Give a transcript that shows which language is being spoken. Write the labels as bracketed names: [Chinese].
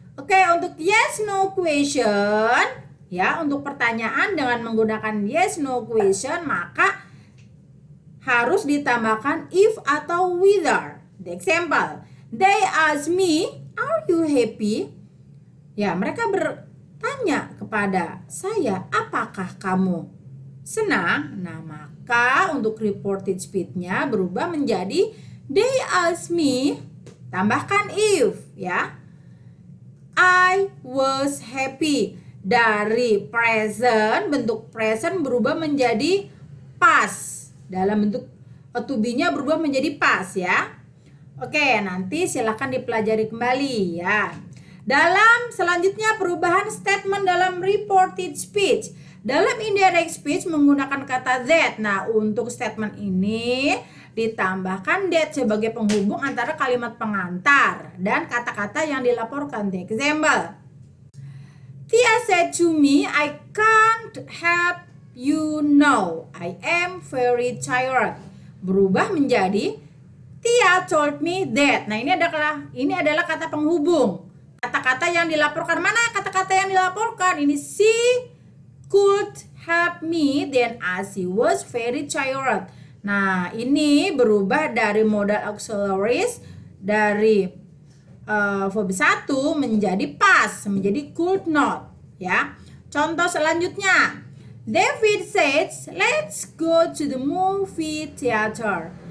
[Indonesian] Oke, untuk yes no question ya, untuk pertanyaan dengan menggunakan yes no question maka harus ditambahkan if atau whether. [English] The example, they ask me, are you happy? [Indonesian] Ya, mereka bertanya kepada saya, apakah kamu senang? Nah, maka untuk reported speech-nya berubah menjadi [English] they ask me, [Indonesian] tambahkan if ya. [English] I was happy. [Indonesian] Dari present, bentuk present berubah menjadi past. Dalam bentuk to be-nya berubah menjadi past ya. Oke, nanti silahkan dipelajari kembali ya. Dalam selanjutnya perubahan statement dalam reported speech. Dalam indirect speech menggunakan kata that. Nah, untuk statement ini ditambahkan that sebagai penghubung antara kalimat pengantar dan kata-kata yang dilaporkan. [English] The example. Tia said to me, I can't help you now. I am very tired. [Indonesian] Berubah menjadi [English] Tia told me that. [Indonesian] Nah, ini adalah kata penghubung. Kata-kata yang dilaporkan. Mana kata-kata yang dilaporkan? Ini [English] she could help me then as she was very tired. [Indonesian] Nah, ini berubah dari modal auxiliaries dari verb 1 menjadi past, menjadi could not ya. Contoh selanjutnya. [English] David says, let's go to the movie theater.